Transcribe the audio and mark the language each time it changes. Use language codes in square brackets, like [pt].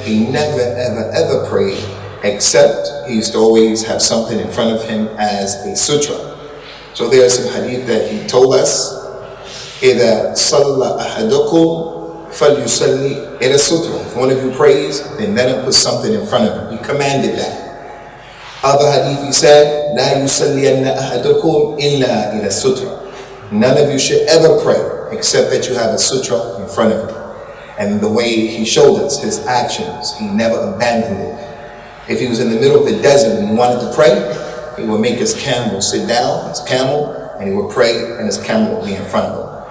[en] He never, ever prayed, except he used to always have something in front of him as a sutra. So there are some hadith that he told us, إِذَا صَلَّى أَحَدُكُمْ فَلْيُصَلِّ إِلَى السُّتْرَةِ. If one of you prays, then let him put something in front of him. He commanded that. [ar] Other hadith he said, لا يصلين أحدكم إلا إلى السترة. [en] None of you should ever pray except that you have a sutra in front of you. And the way he showed us, his actions, he never abandoned it. If he was in the middle of the desert and he wanted to pray, he would make his camel sit down, his camel, and he would pray, and his camel would be in front of him.